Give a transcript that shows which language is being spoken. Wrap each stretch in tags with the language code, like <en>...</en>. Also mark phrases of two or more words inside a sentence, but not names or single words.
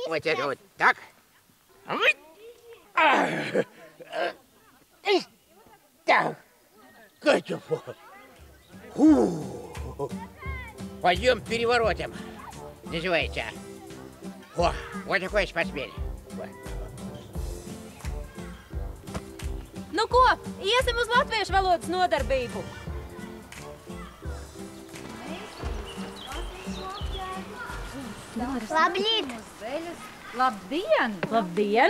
<ru>Вот это вот так. Так. Пойдем переворотом. Называется. О, вот такой спортсмен.</ru> <lv>Nu ko, iesim uz latviešu valodas nodarbību. Labrīt! Labdien! Labdien!</lv>